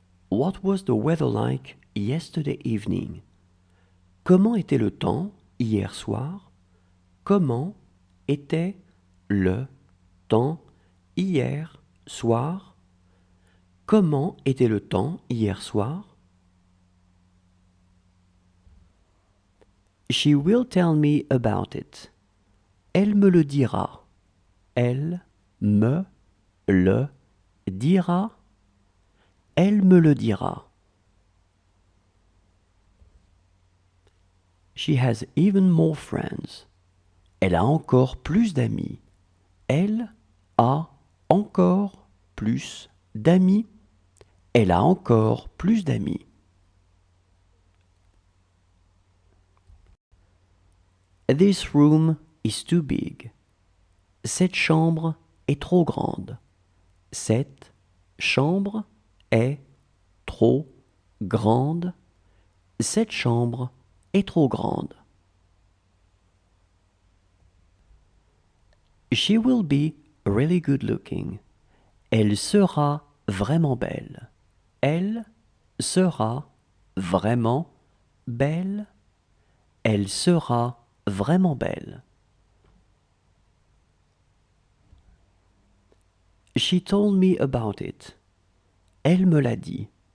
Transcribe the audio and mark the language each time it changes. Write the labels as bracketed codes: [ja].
[en] What was the weather like yesterday evening? [fr] Comment était le temps hier soir? Comment était le temps hier soir? Comment était le temps hier soir? [en] She will tell me about it. [fr] Elle me le dira. Elle me le dira. Elle me le dira. [en] She has even more friends. [fr] Elle a encore plus d'amis. Elle a encore plus d'amis. Elle a encore plus d'amis. [en] This room is too big. [fr] Cette chambre est trop grande. Cette chambre est trop grande. Cette chambre est trop grande. [en] She will be really good looking. [fr] Elle sera vraiment belle. Elle sera vraiment belle. Elle sera vraiment belle. [en] She told me about it. [fr] Elle me l'a dit.